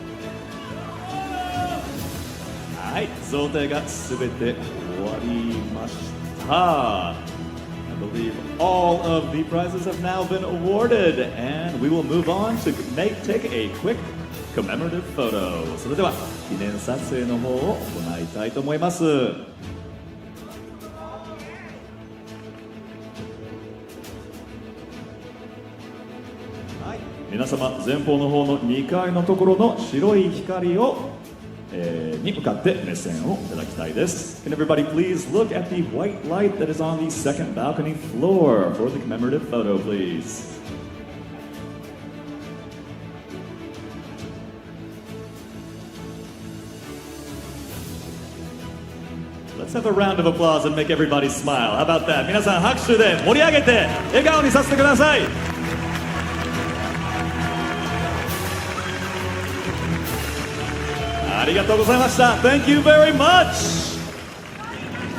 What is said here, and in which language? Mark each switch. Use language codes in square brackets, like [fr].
[ja] はい、贈呈がすべて終わりました。 [en] I believe all of the prizes have now been awarded, and we will move on to take a quick commemorative photo. [ja] それでは記念撮影の方を行いたいと思います。はい、皆様前方の方の2階のところの白い光をに向かって目線をいただきたいです。 [en] Can everybody please look at the white light that is on the second balcony floor for the commemorative photo, please? Let's have a round of applause and make everybody smile. How about that? [ja] 皆さん拍手で盛り上げて笑顔にさせてください。ありがとうございました。 [en] Thank you very much.